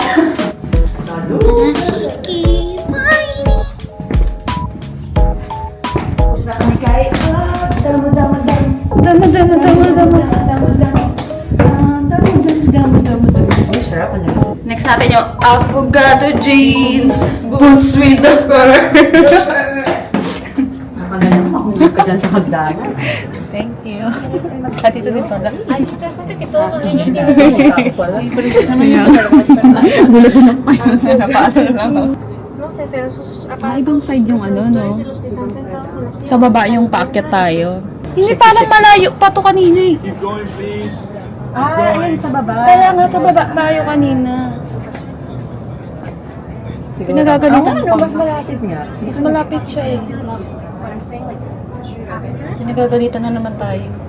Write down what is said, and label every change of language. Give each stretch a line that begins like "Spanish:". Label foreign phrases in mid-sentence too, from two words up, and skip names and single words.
Filipino: Salud! Tapos na kami kain. Dama. Ay, sarap na yun. Next natin yung
English: avocado jeans. Boots with the fur.
Filipino: Nakagalang mahulog ka dyan sa hagdanan.
English: Thank you.
Filipino: At ito din pala. Gulat na pa yun. Napaano lang ako.
Spanish: No sé, pero sus
Filipino: Ibang side yung ano, no?
Spanish: los que están sentados en las
Filipino: Sa baba yung packet tayo. Hindi, parang malayo pa to kanina eh. Ayun sa baba. Kaya nga sa baba tayo kanina. Pinagagalitan Ano, ko. mas malapit nga. Mas malapit siya eh. Pinagagalitan na naman tayo.